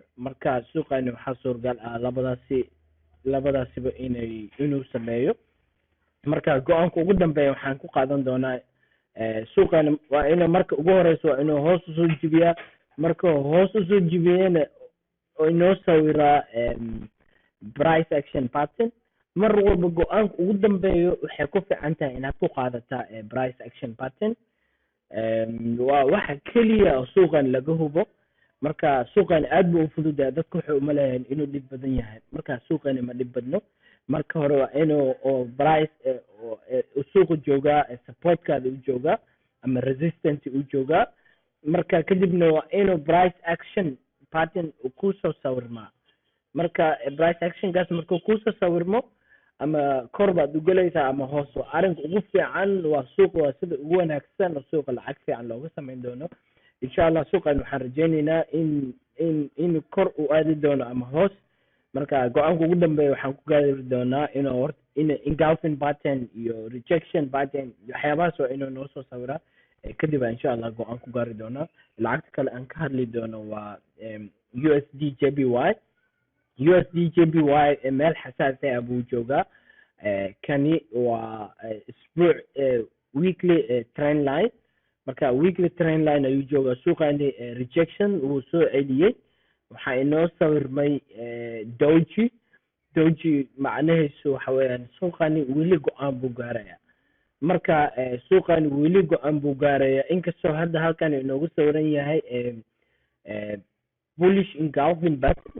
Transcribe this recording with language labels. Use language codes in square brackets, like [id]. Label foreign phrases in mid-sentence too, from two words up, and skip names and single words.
[so] marka suuqani waxaa suuragal ah labadaasiba inuu sameeyo marka go-aanka ugu dambeeya waxaan ku qaadan doonaa suuqani waa inuu marka ugu horeyso waa inuu hoos usoo jibiyaa marka hoos usoo jibiyana inoo sawiraa [en] price action pattern [so] mar walba go-aanka ugu dambeeyo waxay ku fiican tahay inaad ku qaadataa [en] price action pattern [so] waa waxa keliya oo suuqan laga hubo marka suuqan aad buu u fududahay dadku waxay u maleeyaan inuu dhib badan yahay marka suuqani ma dhib badno marka hore waa inuu price suuqa joogaa supportkaada u joogaa ama resistance u joogaa marka kadibna waa inuu [en] price action pattern [so] kusoo sawirmaa marka [en] price actionkaas [so] markuu kusoo sawirmo ama kor baad u gelaysaa ama hoos arrinka ugu fiican waa suuqa waa sida ugu wanaagsan oo suuqa lacag fiican looga samayn doono insha Allah suuqan waxaan rajeynaynaa in kor u aadi doono ama hoos marka go-aanka ugu dambeeya waxaan ku gaari doonaa inuu [en] engulfing pattern [so] iyo [en] rejection pattern [so] waxyaabahaas waa inuu noo soo sawiraa kadib insha Allah go-aan ku gaari doonaa lacagta kale aan ka hadli doono waa USD JPY meel xasaasi ah buu joogaa kani waa isbuuc [en] weekly trend line. [so] marka [en] weekly trend line [so] ayuu joogaa suuqani. Rejection wuu soo celiyey. waxaa inoo sawirmay doji macnaheesu waxa weeyaan suuqani weli go-aan buu gaaraya. marka suuqani weli go-aan buu gaaraya, inkastoo hadda halkan inoogu sawiran yahay [en] bullish engulfing pattern.